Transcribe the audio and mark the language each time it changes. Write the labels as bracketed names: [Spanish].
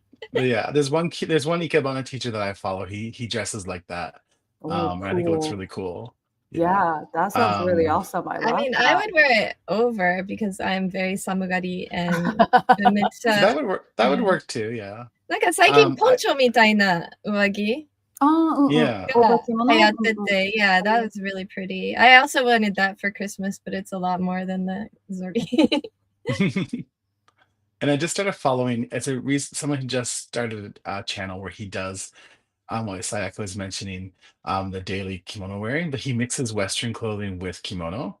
[English] But yeah, there's one Ikebana teacher that I follow. He dresses like that. Cool. I think it looks really cool. Yeah, that sounds really awesome. I mean, that. I would wear it over because I'm very samugari and that would work too, yeah. [Japanese] なんか最近ポンチョみたいな上着 [English] Yeah. [Japanese] 流行ってて [English] yeah, that was really pretty. I also wanted that for Christmas, but it's a lot more than the zori. And I just started following. Someone who just started a channel where he does what Sayaka was mentioning, the daily kimono wearing, but he mixes Western clothing with kimono.